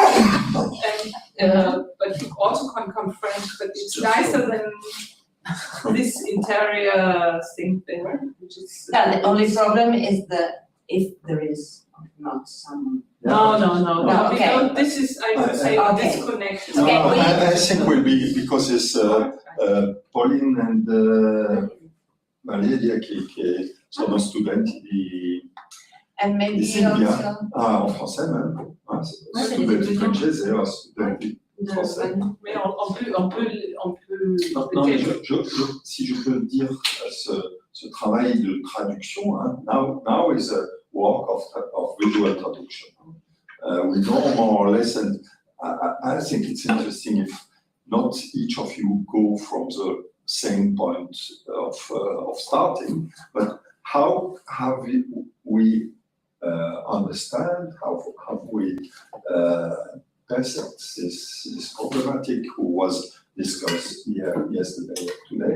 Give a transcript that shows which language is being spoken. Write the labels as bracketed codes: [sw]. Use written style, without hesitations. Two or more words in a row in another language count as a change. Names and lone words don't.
[en] But you also can come French, but it's nicer than this interior thing there, which is. The only problem is if there is not some. No, okay. because this is, I would say, disconnected. No, I think will be because it's Pauline and Valéria [fr] qui sont [it] studenti di Silvia, [fr] en français même, [it] studenti francese et studenti français. [fr] Mais on peut. Non, mais si je peux dire, ce travail de traduction, [en] now is a work of visual traduction. We know more or less, and I think it's interesting if not each of you go from the same point of starting, but how have we understand, how have we perceived this problematic who was discussed here yesterday or today.